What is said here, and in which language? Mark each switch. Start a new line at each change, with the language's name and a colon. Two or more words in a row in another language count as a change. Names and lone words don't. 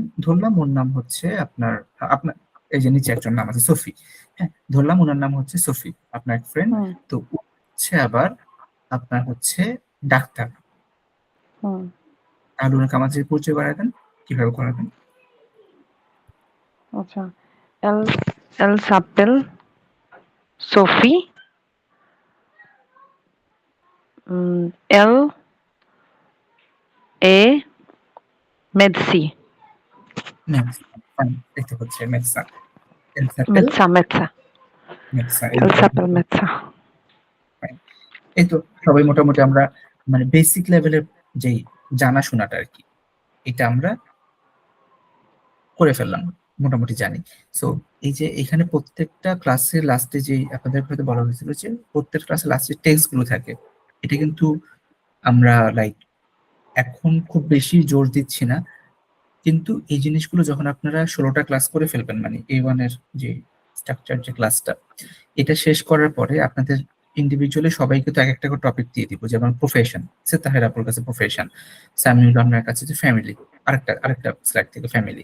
Bangla: ধরলাম ওর নাম হচ্ছে আপনার আপনার এই যে নিচে একজন নাম আছে সোফি। হ্যাঁ, ধরলাম ওনার নাম হচ্ছে সোফি, আপনার এক ফ্রেন্ড। হুম, তো ও হচ্ছে আবার আপনার হচ্ছে ডাক্তার। হুম। তাহলে ওনাকে আমার সাথে পরিচয় করাবেন, কিভাবে করাবেন? আচ্ছা।
French: Elle elle s'appelle Sophie. Elle est médecin.
Bangla: ফাইন, এটা হচ্ছে মেডসা, এলসাপেল
French: Médecin. মেডসা, Elle s'appelle médecin.
Bangla: এই তো সবাই মোটামুটি আমরা মানে বেসিক লেভেলের যেই জানাশোনাটা আর কি, এটা আমরা করে ফেললাম, মোটামুটি জানি। সো এই যে এখানে প্রত্যেকটা ক্লাসের লাস্টে যে আপনাদের হয়তো বলা হয়েছিল যে প্রত্যেক ক্লাসের লাস্টে টেক্সট গুলো থাকে, এটা কিন্তু আমরা লাইক এখন খুব বেশি জোর দিচ্ছি না, কিন্তু এই জিনিসগুলো যখন আপনারা 16টা ক্লাস করে ফেলবেন, মানে A1 এর যে স্ট্রাকচার যে ক্লাসটা, এটা শেষ করার পরে আপনাদের ইন্ডিভিজুয়ালি সবাইকে তো এক একটা করে টপিক দিয়ে দিব, যেমন প্রফেশন, সে তাহের আপুর কাছে প্রফেশন, সামিউল আপনার কাছে যে ফ্যামিলি, আরেকটা স্লাইড থেকে ফ্যামিলি।